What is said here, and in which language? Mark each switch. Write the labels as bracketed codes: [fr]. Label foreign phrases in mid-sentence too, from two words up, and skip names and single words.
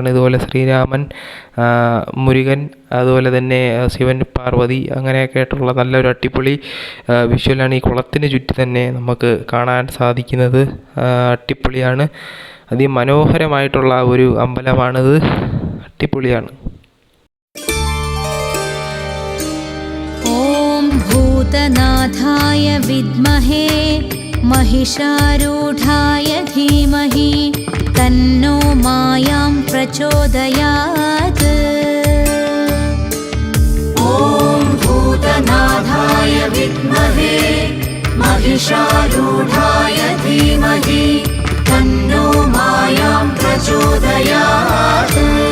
[ml] ഇതുപോലെ ശ്രീരാമൻ, മുരുകൻ, അതുപോലെ തന്നെ ശിവൻ, പാർവതി, അങ്ങനെയൊക്കെ ആയിട്ടുള്ള നല്ലൊരു അടിപൊളി വിഷ്വലാണ് ഈ കുളത്തിന് ചുറ്റി തന്നെ നമുക്ക് കാണാൻ സാധിക്കുന്നത്. അടിപൊളിയാണ്, അതിമനോഹരമായിട്ടുള്ള ഒരു അമ്പലമാണിത്. അടിപൊളിയാണ്. [sa] भूतनाथाय विद्महे महिषारूढाय धीमहि तन्नो मायां प्रचोदयात्। ॐ भूतनाथाय विद्महे महिषारूढाय धीमहि तन्नो मायां प्रचोदयात्।